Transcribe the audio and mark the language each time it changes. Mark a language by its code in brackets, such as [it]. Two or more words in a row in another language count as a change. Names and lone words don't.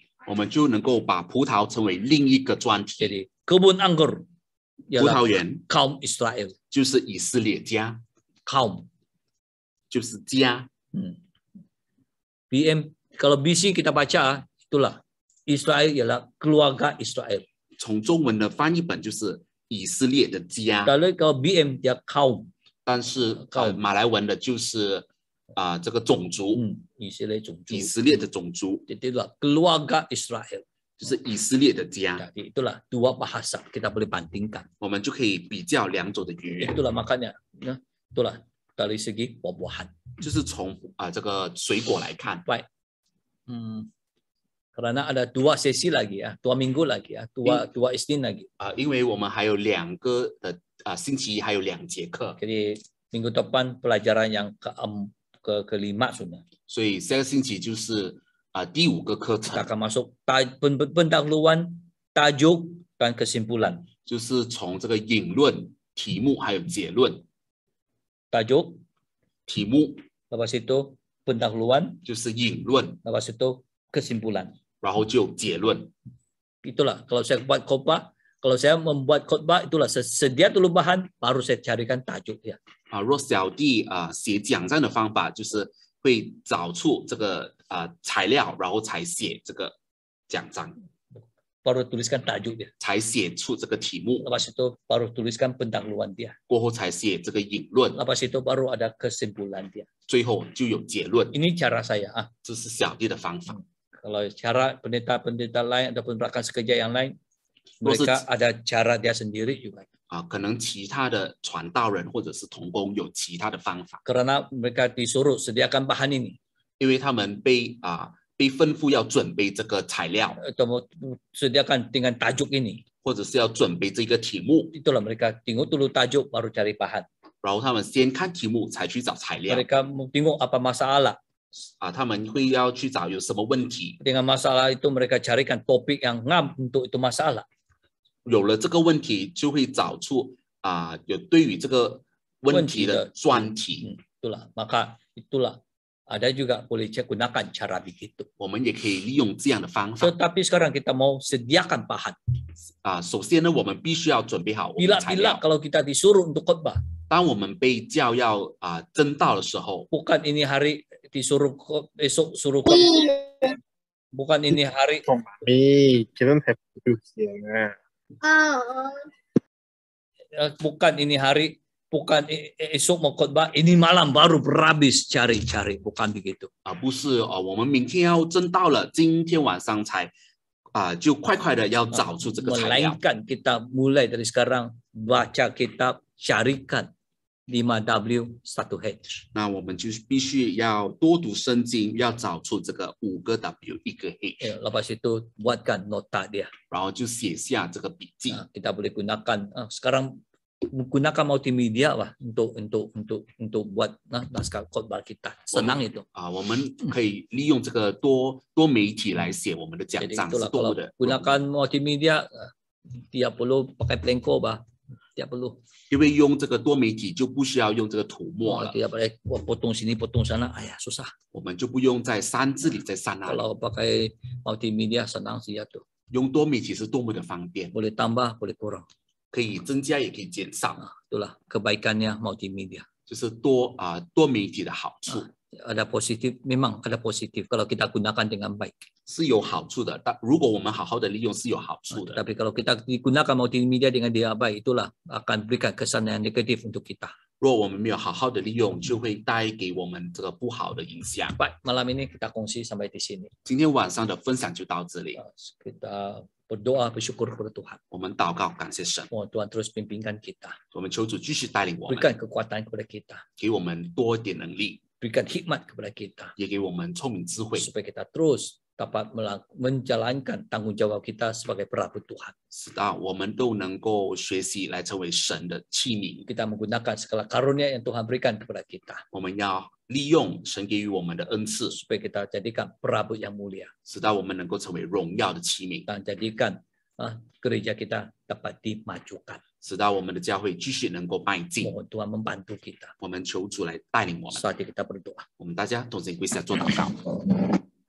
[zh] 我们就能够把葡萄成为另一个专题。 [ms] Jadi kebun anggur [zh] 葡 [ms] ialah [zh] 萄园 [ms] kaum Israel, [zh] 就是以色列家， [ms] kaum. [zh] 就是家。 [ms] BM kalau BC kita baca itulah Israel ialah keluarga Israel. [zh] 从中文的翻译本就是以色列的家， [ms] Kalau BM dia kaum, [zh] 但是马来文的就是这个种族，以色列种族. 以色列的种族 [ms] Jadi itulah keluarga Israel. [zh] 就是以色列的家， [ms] Jadi itulah dua bahasa kita boleh bandingkan. [zh] 我们就可以比较两种的语言， [ms] Itulah makanya, itulah dari segi buah-buahan. [zh] 就是从这个水果来看。 [ms] Baik. Karena ada 2 sesi lagi ya, 2 minggu lagi ya, 2 Isnin lagi. [zh] 因为我们还有2个的星期一还有2节课， [ms] Jadi minggu depan pelajaran yang kelima sudah. [zh] 所以下个星期就是第5个课 [ms] Kita [zh] 程， [ms] akan masuk pendahuluan, tajuk dan kesimpulan. [zh] 就是从这个引论、题目还有结论。 [ms] Tajuk, [zh] 题目 [ms] lepas itu pendahuluan, [zh] 就是引论， [ms] lepas itu kesimpulan. [zh] 然后就结论。 [ms] Itulah kalau saya buat khotbah, kalau saya membuat khotbah itulah sedia dulu bahan, baru saya carikan tajuk ya. [zh] 若小弟写讲章的方法，就是会找出这个材料，然后才写这个讲章， [ms] Baru tuliskan tajuk dia. [zh] 才写出这个题目， [ms] Lepas itu baru tuliskan pendahuluan dia. [zh] 过后才写这个引论， [ms] Lepas itu baru ada kesimpulan dia. [zh] 最后就有结论。 [ms] Ini cara saya. [zh] 这是小弟的方法。 [ms] Kalau cara pendeta-pendeta lain ataupun rakan sekerja yang lain, mereka ada cara dia sendiri juga. [zh] 可能其他的传道人或者是同工有其他的方法， [ms] Karena mereka disuruh sediakan bahan ini. [zh] 因为他们被吩咐要准备这个材料， [ms] Atau sediakan dengan tajuk ini. [zh] 或者是要准备这个题目， [ms] Itulah mereka tengok dulu tajuk baru cari bahan. [zh] 然后他们先看题目才去找材料， [ms] Mereka tengok apa masalah. [zh] 他们会要去找有什么问题， [ms] Dengan masalah itu mereka carikan topik yang ngam untuk itu masalah. [zh] 有了这个问题就会找出有对于这个问题的专题。 [ms] Itulah, maka itulah Ada juga boleh gunakan cara begitu. [zh] 我们也可以利用这样的方法。 [ms] Tetapi sekarang kita mau sediakan bahan. [zh] 首先呢，我们必须要准备好我们的材 [ms] Bila [zh] 料。 [ms] kalau kita disuruh untuk khotbah, [zh] 当我们被叫要征道的时候， [ms] bukan ini hari disuruh esok suruh khotbah. Bukan ini hari 同埋你幾分係條線啊？ bukan ini hari, bukan esok mau khotbah, ini malam baru berhabis cari-cari, bukan begitu. [zh] 不是我们明天要征道了，今天晚上才就快快的要找出这个材料。 [ms] Melainkan kita mulai dari sekarang baca kitab, carikan 5W 1H. [zh] 那我们就必须要多读圣经，要找出这个5个 W 1个 H， [ms] Lepas itu buatkan nota dia. [zh] 然后就写下这个笔记。 [ms] Kita boleh gunakan sekarang gunakan multimedia lah untuk buat naskah khotbah kita. Senang itu. [zh] 我们可以利用这个多媒体来写我们的讲 [ms] Jadi [zh] 章， [ms] itulah [zh] 是多 [ms] kalau [zh] 么的。 [ms] gunakan multimedia tiap perlu pakai pelengko bah. Tiap perlu. [zh] 因为用这个多媒体就不需要用这个涂抹了， [ms] Tiap boleh potong sini potong sana, susah. [zh] 我们就不用再删这里再删那里。 [ms] Kalau pakai multimedia senang sih ya tuh. [zh] 用多媒体是多么的方便， [ms] Boleh tambah, boleh kurang. [zh] 可以增加也可以减少， [ms] Itulah kebaikannya multimedia. [zh] 就是多媒体的好处。 [ms] Ada positif, memang ada positif kalau kita gunakan dengan baik. [zh] 是有好处的，但如果我们好好的利用是有好处的。 [ms] Tapi kalau kita digunakan multimedia dengan tidak baik, itulah akan berikan kesan yang negatif untuk kita. [zh] 如果我们没有好好的利用，就会带给我们这个不好的影响。 [ms] Baik, malam ini kita kongsi sampai di sini. [zh] 今天晚上的分享就到这里， [ms] Kita berdoa bersyukur kepada Tuhan. [zh] 我们祷告感谢神， [ms] Mohon Tuhan terus pimpinkan kita. [zh] 我们求主继续带领我们， [ms] Berikan kekuatan kepada kita. [zh] 给我们多一点能力， [ms] Berikan hikmat kepada kita. [zh] 也给我们聪明智慧， [ms] Supaya kita terus dapat menjalankan tanggung jawab kita sebagai perabu Tuhan. [zh] 使到我们都能够学习来成为神的器皿。 [ms] Kita menggunakan segala karunia yang Tuhan berikan kepada kita. [zh] 我们要利用神给予我们的恩赐， [ms] Supaya kita jadikan perabu yang mulia. [zh] 使到我们能够成为荣耀的器皿， [ms] Dan jadikan gereja kita dapat dimajukan. [zh] 使到我们的教会继续能够迈进。 [ms] Mohon Tuhan membantu kita. [zh] 我们求主来带领我们， [ms] Saatnya kita berdoa. [zh] 我们大家同心跪下做祷告。